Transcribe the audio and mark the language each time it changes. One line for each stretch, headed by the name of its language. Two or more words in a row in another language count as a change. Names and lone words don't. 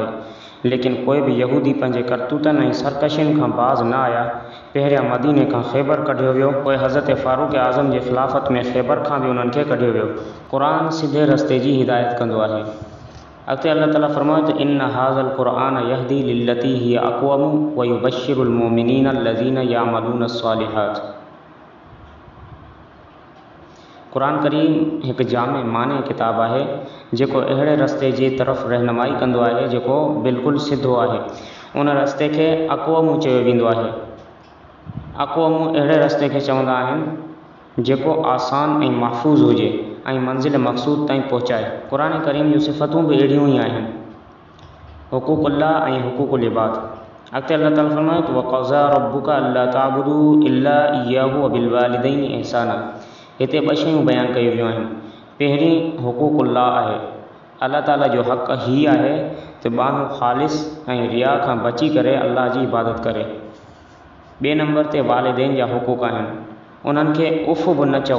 Sindhi: लेकिन कोई भी यहूदी पंहिंजे करतूतनि ऐं सरकशियुनि खां बाज़ न आया। पहिरियां मदीने खां ख़ैबर कढियो वियो, पोइ हज़रत फ़ारूक़ आज़म जे ख़िलाफ़त में ख़ैबर खां भी उन्हनि खे कढियो वियो। क़ुरान सिधे रस्ते जी हिदायत कंदो आहे। अॻिते अल्लाह ताला फरमाए त
Arabic: إن هذا القرآن يهدي للتي هي أقوم ويبشر المؤمنين الذين يعملون الصالحات.
Sindhi: क़ुरान करीम हिकु जामे माने किताब आहे, जेको अहिड़े रस्ते जी तरफ़ रहनुमाई कंदो आहे जेको बिल्कुलु सिधो आहे। उन रस्ते खे अक़वम चयो वेंदो आहे। अक़वामूं अहिड़े रस्ते खे चवंदा आहिनि जेको आसान ऐं महफ़ूज़ हुजे ऐं मंज़िल मक़सूद ताईं पहुचाए। क़ुर करीम जूं सिफ़तूं बि अहिड़ियूं ई आहिनि, हुक़ूक़ुल्लाह ऐं हुक़ूक़ुल इबाद। अॻिते अल्लाह ताला फरमाए थो
Arabic: وقضى ربك ألا تعبدوا إلا إياه وبالوالدين إحسانا.
Sindhi: हिते ॿ शयूं बयानु कयूं वियूं आहिनि। पहिरीं हुक़ूक़ुल्लाह आहे, अल्लाह ताला जो हक़ ही आहे त माण्हू ख़ालिस ऐं रिया खां बची करे अल्लाह जी इबादत करे। ॿिए नंबर ते वालिदैन जा हुक़ूक़ आहिनि, उन्हनि खे उफ़ बि न चओ।